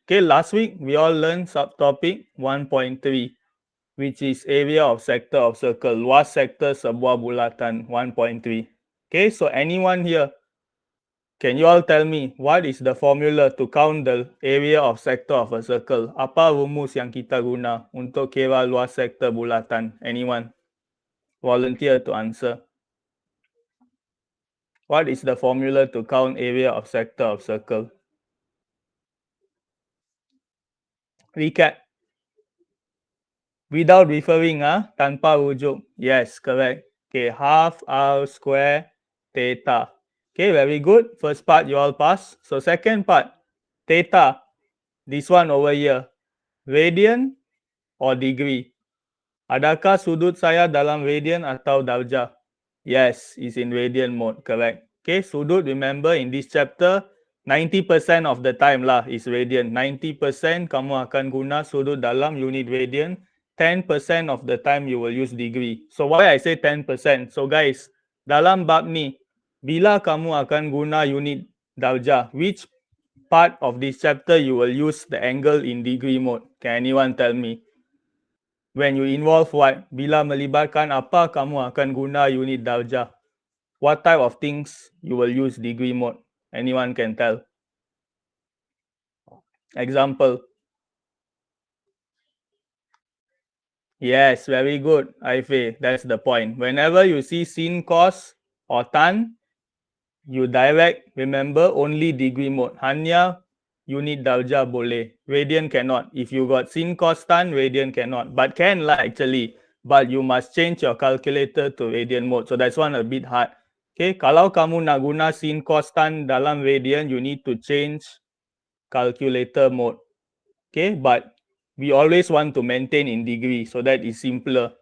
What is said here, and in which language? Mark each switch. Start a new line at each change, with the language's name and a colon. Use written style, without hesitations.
English: Okay, last week we all learned subtopic 1.3, which is area of sector of circle,
Malay: luas sektor sebuah bulatan
English: 1.3. Okay, so anyone here, can you all tell me what is the formula to count the area of sector of a circle?
Malay: Apa rumus yang kita guna untuk kira luas sektor bulatan?
English: Anyone? Volunteer to answer. What is the formula to count area of sector of circle? Recap. Without referring,
Malay: tanpa rujuk.
English: Yes, correct. Okay, half r square theta. Okay, very good. First part you all pass. So second part, theta. This one over here. Radian or degree?
Malay: Adakah sudut saya dalam radian atau darjah?
English: Yes, it's in radian mode, correct. Okay, sudut, remember in this chapter, 90% of the time lah is radian.
Malay: 90% kamu akan guna sudut dalam unit radian.
English: 10% of the time you will use degree. So why I say 10%? So guys,
Malay: dalam bab ni, bila kamu akan guna unit darjah,
English: which part of this chapter you will use the angle in degree mode? Can anyone tell me? When you involve what?
Malay: Bila melibatkan apa kamu akan guna unit darjah?
English: What type of things you will use degree mode? Anyone can tell? Example. Yes, very good, Ife. That's the point. Whenever you see sin, cos, or tan, you direct, remember, only degree mode.
Malay: Hanya unit darjah boleh.
English: Radian cannot. If you got sin, cos, tan, radian cannot. But can lah actually. But you must change your calculator to radian mode. So that's one a bit hard.
Malay: Okay, kalau kamu nak guna sin, cos, tan dalam radian,
English: you need to change calculator mode. Okay, but we always want to maintain in degree, so that is simpler.